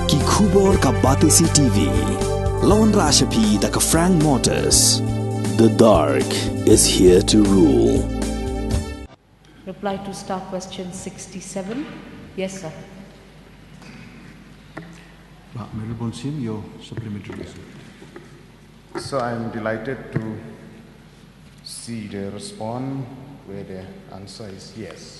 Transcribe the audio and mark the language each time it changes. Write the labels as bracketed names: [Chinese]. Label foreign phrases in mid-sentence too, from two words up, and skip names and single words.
[Khasi] Khubor ka Batesi TV. Lawan Rashapi da ka Frank Motors. [English] The dark is here to rule. Reply to star question 67. Yes, sir. Mayralborn, Syiem, your supplementary question. So I'm delighted to see the response where the answer is yes.